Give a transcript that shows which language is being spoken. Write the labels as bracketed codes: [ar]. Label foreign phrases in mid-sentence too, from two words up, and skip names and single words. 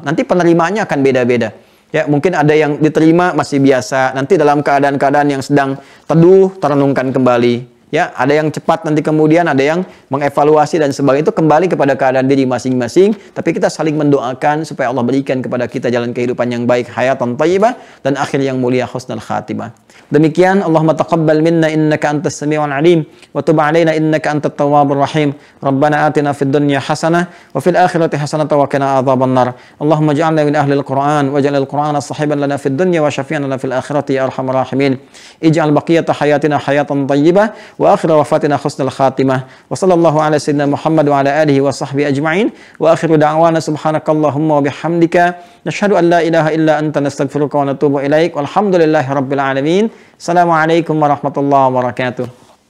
[id] Nanti penerimaannya akan beda-beda. Ya, mungkin ada yang diterima masih biasa, nanti dalam keadaan-keadaan yang sedang teduh, terenungkan kembali. Ya, ada yang cepat nanti kemudian, ada yang mengevaluasi dan sebagainya, itu kembali kepada keadaan diri masing-masing. Tapi kita saling mendoakan supaya Allah berikan kepada kita jalan kehidupan yang baik, [ar] حياة طيبة, [id] dan akhir yang mulia, [ar] حسن الخاتمة. [id] Demikian, [ar] اللهم تقبل منا إنك أنت السميع العليم، وتب علينا إنك أنت التواب الرحيم. ربنا آتنا في الدنيا حسنة، وفي الآخرة حسنة وقنا عذاب النار. اللهم اجعلنا من أهل القرآن، واجعل القرآن صاحبا لنا في الدنيا وشافعا لنا في الآخرة يا أرحم الراحمين. اجعل بقية حياتنا حياة طيبة وآخر وفاتنا حسن الخاتمة. وصلى الله على سيدنا محمد وعلى آله وصحبه أجمعين. وآخر دعوانا سبحانك اللهم وبحمدك نشهد أن لا إله إلا أنت نستغفرك ونتوب إليك. والحمد لله رب العالمين. السلام عليكم ورحمة الله وبركاته.